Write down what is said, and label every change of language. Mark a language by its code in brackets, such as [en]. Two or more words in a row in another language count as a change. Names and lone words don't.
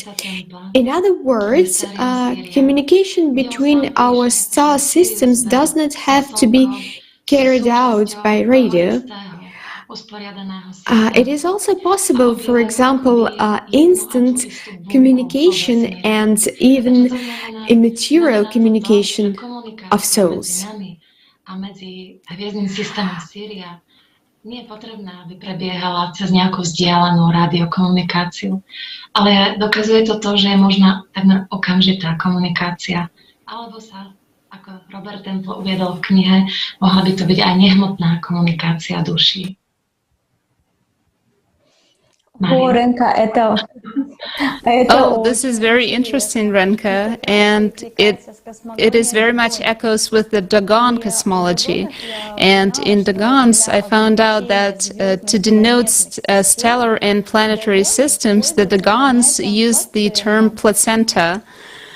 [en] In other words, communication between our star systems does not have to be carried out by radio. It is also possible, for example, instant communication and even immaterial communication of souls. [sk] Nie je potrebné, aby prebiehala cez nejakú vzdialenú radiokomunikáciu, ale dokazuje to to, že je možná takmer okamžitá komunikácia, alebo sa, ako Robert Temple uviedol v knihe, mohla by to byť aj nehmotná komunikácia duší. [en] Oh, this is very interesting, Renka, and it is very much echoes with the Dogon cosmology. And in Dogons, I found out that to denote stellar and planetary systems, the Dogons use the term placenta.